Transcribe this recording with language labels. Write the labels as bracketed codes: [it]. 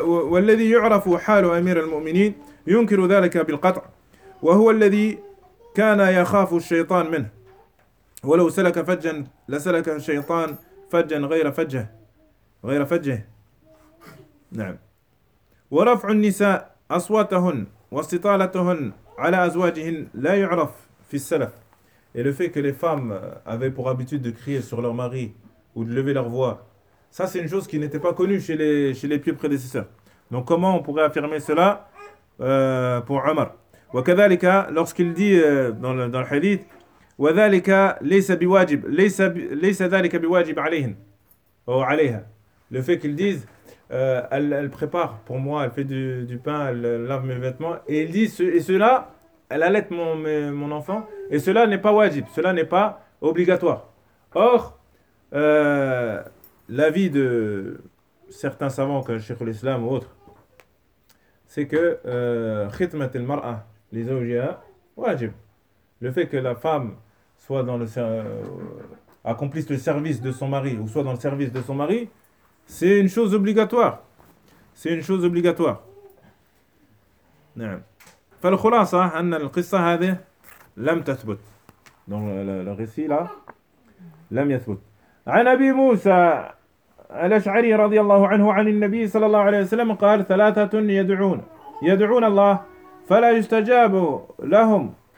[ar] والذي يعرف حال أمير المؤمنين ينكر ذلك بالقطع وهو الذي كان يخاف الشيطان منه ولو سلك فجا لسلك الشيطان فجا غير فجه. نعم. ورفع النساء أصواتهن واستطالتهن على أزواجهن لا يعرف في السلف. [fr] Et le fait que les femmes avaient pour habitude de crier sur leur mari ou de lever leur voix, ça, c'est une chose qui n'était pas connue chez les pieux prédécesseurs. Donc, comment on pourrait affirmer cela pour Omar ? [ar] وكذلك, [fr] lorsqu'il dit dans le hadith, [ar] وذلك ليس بواجب, ليس ذلك بواجب عليهن, ou عليها. [fr] Le fait qu'ils disent, elle prépare pour moi, elle fait du pain, elle lave mes vêtements, et il dit, et cela, elle allait mon enfant, et cela n'est pas wajib, cela n'est pas obligatoire. Or, l'avis de certains savants comme Cheikh l'Islam ou autres, c'est que khitmat al-mar'a, les zawjiha, wajib. Le fait que la femme soit dans accomplisse le service de son mari ou soit dans le service de son mari, c'est une chose obligatoire. C'est une chose obligatoire. [ar] فالخلاصة أن القصة هذه لم تثبت. [fr] Donc le récit là, [ar] لم يثبت. عن أبي موسى الأشعري رضي الله عنه عن النبي صلى الله عليه وسلم قال ثلاثة يدعون الله فلا يستجاب لهم.